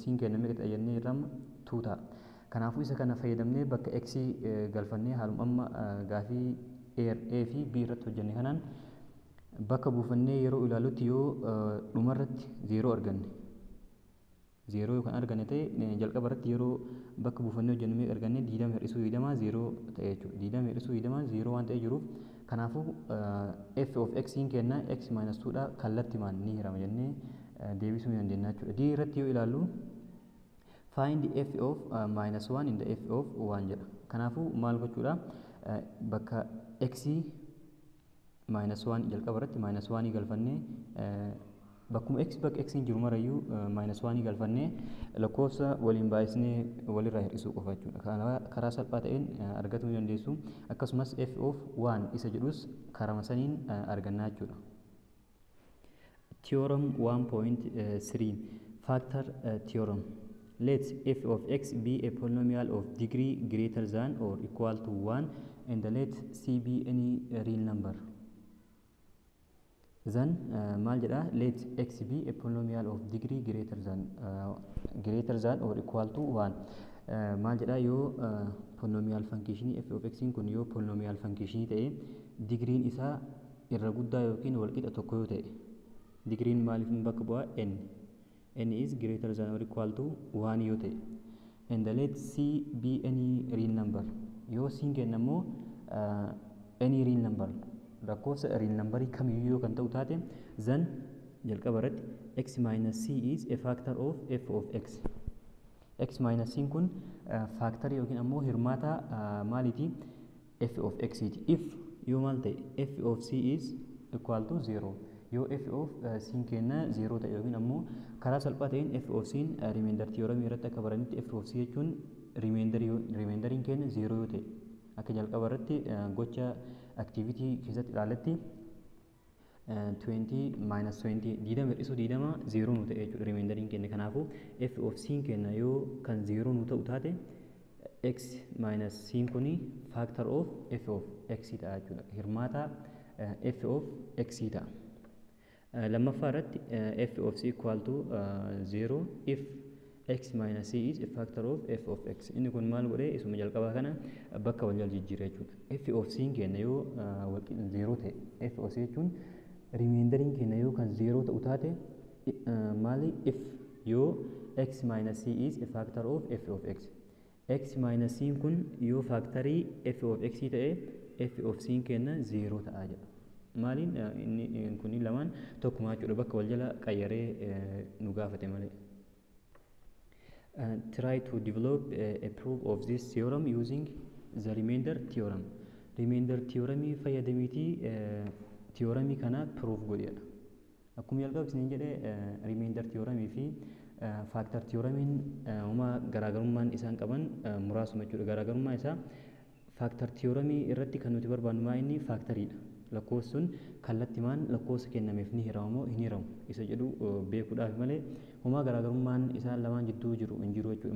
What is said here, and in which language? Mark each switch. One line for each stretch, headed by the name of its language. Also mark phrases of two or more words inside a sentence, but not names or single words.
Oromo: C kenname meeqa jennee irraa 2 ta'a. Kanaafuu isa kana fayyadamnee bakka x galfannee haaluma amma gaafii a fi b irratti hojjenne kanaan bakka buufannee yeroo ilaalutti yoo dhumarratti 0 arganne 0 yoo kan arganne ta'e jalqaba irratti yeroo bakka buufannee hojjenne meeqa arganne? 20 hir'isuu 20 0 ta'e jechuudha. 20 hir'isuu 20 0 waan ta'e jiruuf kanaafuu
English: f of x
Oromo: hin kenna
English: x minus 2
Oromo: dha kallattimaan ni hirama jennee deebisuu ni dandeenya jechuudha. D irratti yoo ilaallu
English: find f of minus 1 in the f of 1
Oromo: jedha. Kanaafuu maal gochuudha? Bakka
English: x minus 1
Oromo: jalqaba irratti
English: minus 1
Oromo: galfannee bakkuma bakka x hin jiru marayyuu
English: minus 1
Oromo: galfannee lakkoofsa waliin baay'isnee walirraa hir'isuu qofa jechuudha. Karaa salphaa ta'een argachuu dandeessu. Akkasumas
English: f of 1
Oromo: isa jedhus karaa saniin argannaa jechuudha.
English: Theorem 1.3 Factor Theorem. Let f of x be a polynomial of degree greater than or equal to 1 and let c be any real number.
Oromo: Then maal jedha?
English: Let x be a polynomial of degree greater than or equal to 1.
Oromo: Maal jedha? Yoo
English: polynomial function f of x
Oromo: kun yoo
English: polynomial function
Oromo: ta'e digriin isaa irra guddaa yookiin walqixa tokko yoo ta'e digriin maaliif bakka bu'a?
English: n is greater than or equal to 1
Oromo: yoo ta'e.
English: And let c be any real number.
Oromo: Yoo c kennamoo
English: any real number
Oromo: lakkoofsa
English: real number
Oromo: kamiyyuu kan ta'u taate then jalqaba irratti
English: x minus c is a factor of f of x. X minus c
Oromo: kun factor yookiin ammoo hirmaata maaliiti?
English: f of x ti. If
Oromo: yoo maal ta'e
English: f of c is equal to 0.
Oromo: Yoo
English: f of c
Oromo: kenna 0 ta'e yookiin ammoo karaa salphaa ta'een
English: f of c
Oromo: remainder theorem irratti akka baranitti
English: f of c
Oromo: jechuun remainderiin kenna 0 yoo ta'e akka jalqaba irratti gocha activity keessatti ilaaletti 20 minus 20 20 hir'isuu 20 0 nu ta'e jechuudha remainderiin kenna. Kanaafuu
English: f of c
Oromo: kenna yoo kan 0 nu ta'u taate
English: x minus c
Oromo: kuni
English: factor of f of x
Oromo: ta'a jechuudha. Hirmaata
English: f of x
Oromo: ta'a. Lammaffaa irratti
English: f of c equal to 0 if x minus c is a factor of f of x.
Oromo: Inni kun maal godhee isuma jalqabaa kana bakka wal jijjiira jechuudha.
English: f of c
Oromo: kenna yoo 0 ta'e
English: f of c
Oromo: jechuun remainderiin kenna yoo kan 0 ta'u taate maali?
English: if yoo x minus c is a factor of f of x. x minus c
Oromo: kun yoo factorii
English: f of x
Oromo: ta'e
English: f of c
Oromo: kenna 0 ta'a jedha. Maaliin inni kun lamaan tokkuma jechuudha, bakka wal jala qayyaree nu gaafate malee.
English: Try to develop a proof of this theorem using the remainder theorem. Remainder theorem
Oromo: fayyadamiitii tiyooramii kana proof godheedha. Akkuma jalqaba isin jedhee remainder tiyooramii fi factor tiyooramiin homa garaagarummaan isaan qaban muraasuma jechuudha. Garaagarummaa isaa factor tiyooramii irratti kan nuti barbaannu maa inni factoriidha. Lakkoofsi sun kallattimaan lakkoofsa kennameef ni hiramu moo hin hiramu isa jedhu beekuudhaaf malee homa garaagarummaan isaan lamaan jidduu jiru hin jiru jechuudha.